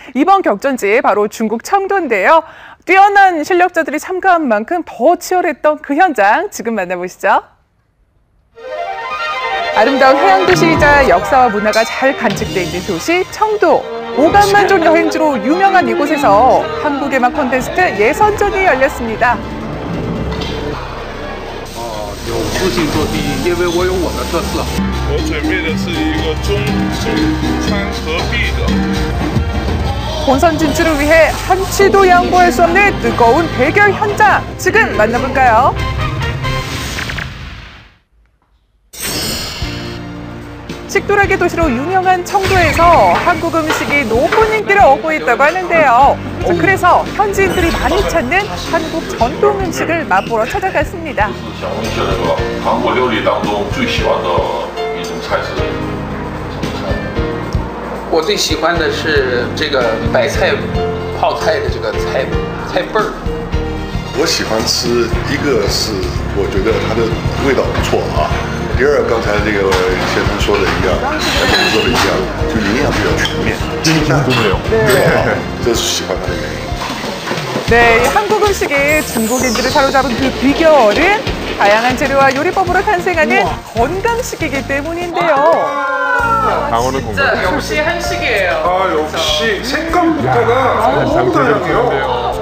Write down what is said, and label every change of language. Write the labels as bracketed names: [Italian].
[Korean] 이번 격전지 바로 중국 청도인데요. 뛰어난 실력자들이 참가한 만큼 더 치열했던 그 현장 지금 만나보시죠. 아름다운 해양도시이자 역사와 문화가 잘 간직돼 있는 도시 청도. 오감만족 여행지로 유명한 이곳에서 한국의 콘테스트 예선전이 열렸습니다. [Chinese] 有自信做第一，因为我有我的特色。我准备的是一个中川合璧的。 [Korean] 본선 진출을 위해 한치도 양보할 수 없는 뜨거운 대결 현장 지금 만나볼까요? 식도락의 도시로 유명한 청도에서 한국 음식이 높은 인기를 얻고 있다고 하는데요. 자, 그래서 현지인들이 많이 찾는 한국 전통 음식을 맛보러 찾아갔습니다. [Chinese] 韩国料理当中最喜欢的一种菜是什么菜？我最喜欢的是这个白菜泡菜的这个菜苯儿。我喜欢吃，一个是我觉得它的味道不错啊。第二，刚才这个先生说的一样，跟你说的一样，就营养比较全面，清淡，对，这是喜欢它的原因。 [Korean] 네, 한국 음식이 중국인들을 사로잡은 그 비결은 다양한 재료와 요리법으로 탄생하는 건강식이기 때문인데요. 강원은 건강. 진짜 역시 한식이에요. 아, 역시 색감부터가 너무 다양해요.